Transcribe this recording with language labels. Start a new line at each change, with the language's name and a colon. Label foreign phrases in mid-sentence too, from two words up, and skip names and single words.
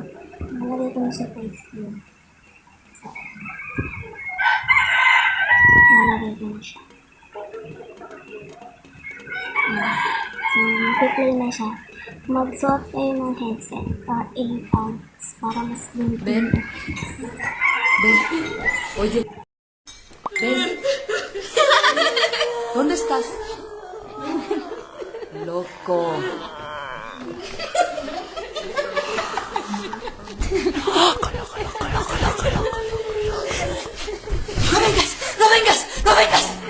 Filipino: Nalagay ko na siya face cream. So, nalagay ko na siya. Ayan. So, mag-play na siya. Mag-suot kayo ng
English: headset or earphones
Filipino: para mas limpyo. Ben.
Spanish: Oye. Ben. ¿Dónde estás? Loco. ¡No vengas! ¡No vengas! ¡No vengas!